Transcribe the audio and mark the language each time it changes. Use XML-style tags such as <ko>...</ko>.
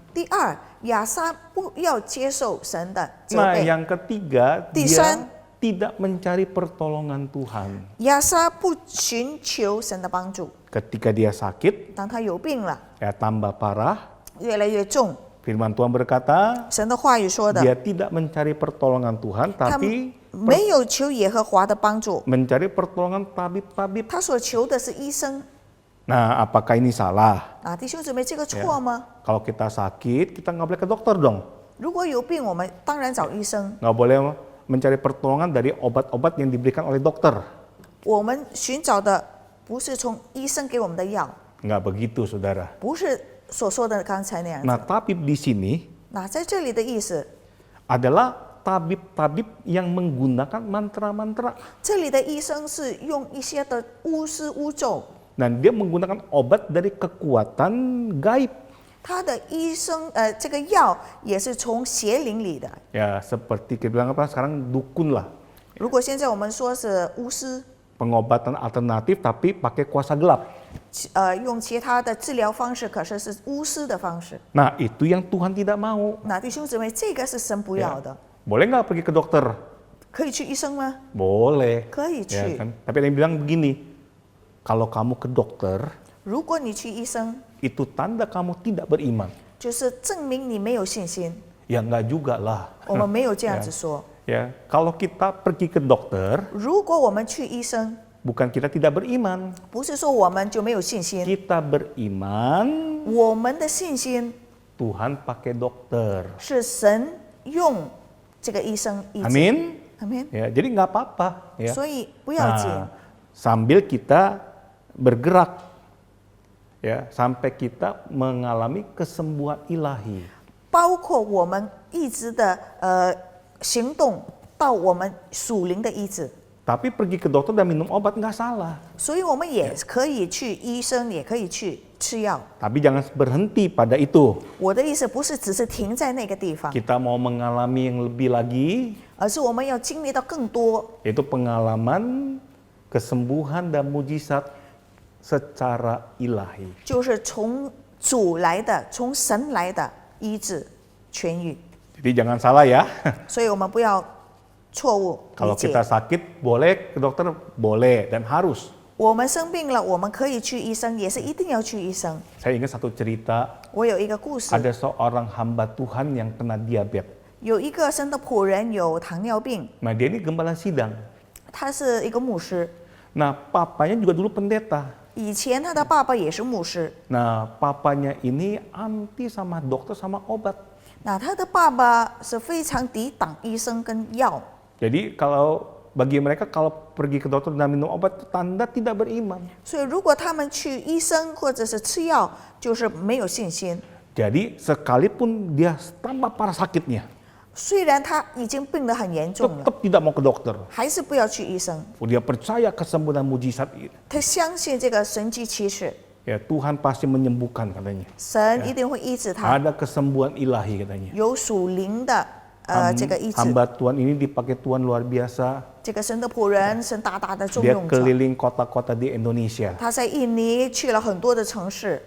<zh>第二，亚撒不要接受神的责</zh> <id>Nah,</id> <zh>备。</zh> <id>yang ketiga, Tisan. dia tidak mencari pertolongan Tuhan.</id> <zh>亚撒不寻求神的帮助。</zh> <id>Ketika dia sakit,</id> <zh>当他有病了，</zh> <id>ya tambah parah.</id> <zh>越来越重，</zh> <id>Firman Tuhan berkata,</id> <zh>神的话语说的，</zh> <id>dia tidak mencari pertolongan Tuhan,</id> <zh>他</zh> <id>tapi</id> <zh>没有求耶和华的帮助，</zh> <id>mencari pertolongan tabib-tabib.</id> <zh>他所求的是医生。</zh> <id>Nah, apakah ini salah?</id> <zh>啊，弟兄姊妹，这个错吗？</zh> <id>Kalau kita sakit, kita nggak boleh ke dokter dong.</id> <zh>如果有病，我们当然找医生。</zh> <id>Nggak boleh mencari pertolongan dari obat-obat yang diberikan oleh dokter.</id> <zh>我们寻找的不是从医生给我们的药，</zh> <id>Nggak begitu, saudara.</id> <zh>不是所说的刚才那样子。</zh> <id>Nah, tabib di sini</id> <zh>那在这里的意思，</zh> <id>adalah tabib-tabib yang menggunakan mantra-mantra.</id> <zh>这里的医生是用一些的巫师巫咒，</zh> <id>Dan dia menggunakan obat dari kekuatan gaib.</id> <zh>他的医生这个药也是从邪灵里的。</zh> <id>Ya, seperti kita bilang apa sekarang dukun lah.</id> <zh>如果现在我们说是巫师，</zh> <id>Pengobatan alternatif tapi pakai kuasa gelap.</id> <zh>用其他的治疗方式，可是是巫师的方式。</zh> <id>Nah, itu yang Tuhan tidak mau.</id> <zh>那弟兄姊妹，这个是神不要的。</zh> <id>Boleh nggak pergi ke dokter?</id> <zh>可以去医生吗？</zh> <id>Boleh.</id> <zh>可以</zh> <id>Ya</id> <zh>去。</zh> <id>kan? Tapi ada yang bilang begini, kalau kamu ke dokter,</id> <zh>如果你去医生，</zh> <id>itu tanda kamu tidak beriman.</id> <zh>就是证明你没有信心。</zh> <id>Ya nggak juga lah.</id> <zh>我们没有这样子说。</zh> <id>Ya, kalau kita pergi ke dokter,</id> <zh>如果我们去医生，</zh> <id>bukan kita tidak beriman.</id> <zh>不是说我们就没有信心，</zh> <id>Kita beriman,</id> <zh>我们的信心</zh> <id>Tuhan pakai dokter.</id> <zh>是神用这个医生医治。</zh> <id>Amin.</id> <zh>阿门。</zh> <id>Ya, jadi nggak apa-apa. Ya.</id> <zh>所以不要紧，</zh> <id>Nah, sambil kita bergerak, ya, sampai kita mengalami kesembuhan ilahi.</id> <zh>包括我们一直的行动到我们属灵的医治。</zh> <id>Tapi pergi ke dokter dan minum obat nggak salah.</id> <zh>所以我们也可以去医生，也可以去吃药。</zh> <id>Tapi jangan berhenti pada itu.</id> <zh>我的意思不是只是停在那个地方，</zh> <id>Kita mau mengalami yang lebih lagi,</id> <zh>而是我们要经历到更多，</zh> <id>yaitu pengalaman kesembuhan dan mujizat secara ilahi.</id> <zh>就是从主来的、从神来的医治、痊愈。</zh> <id>Jadi jangan salah ya.</id> <zh>所以我们不要错误理</zh> <id>Kalau</id> <zh>解。</zh> <id>kita sakit boleh ke dokter, boleh dan harus.</id> <zh>我们生病了，我们可以去医生，也是一定要去医生。</zh> <id>Saya ingat satu cerita,</id> <zh>我有一个故事，</zh> <id>ada seorang hamba Tuhan yang kena diabetes.</id> <zh>有一个神的仆人有糖尿病，</zh> <id>Nah dia ini gembala sidang.</id> <zh>他是一个牧师，</zh> <id>Nah papanya juga dulu pendeta.</id> <zh>以前他的爸爸也是牧师。</zh> <id>Nah papanya ini anti sama dokter sama obat.</id> <zh>那他的爸爸是非常抵挡医生跟药，</zh> <id>Jadi kalau bagi mereka kalau pergi ke dokter dan minum obat itu tanda tidak beriman.</id> <zh>所以如果他们去医生或者是吃药，就是没有信心。</zh> <id>Jadi sekalipun dia tambah parah sakitnya,</id> <zh>虽然他已经病得很严重了，</zh> <id>tetap tidak mau ke dokter.</id> <zh>还是不要去医生。</zh> <id>Dia percaya kesembuhan mujizat itu.</id> <zh>他相信这个神迹奇事，</zh> <id>Ya Tuhan pasti menyembuhkan katanya.</id> <zh>神一定会医治他，</zh> <id>Ada kesembuhan ilahi katanya.</id> <zh>有属灵的这个医治。</zh> <id>Hamba Tuhan ini dipakai Tuhan luar biasa.</id> <zh>这个神的仆人，神大大的重</zh> <id>Dia</id> <zh>用者，</zh> <id>keliling kota-kota di Indonesia.</id> <zh>他在印尼去了很多的城市，</zh>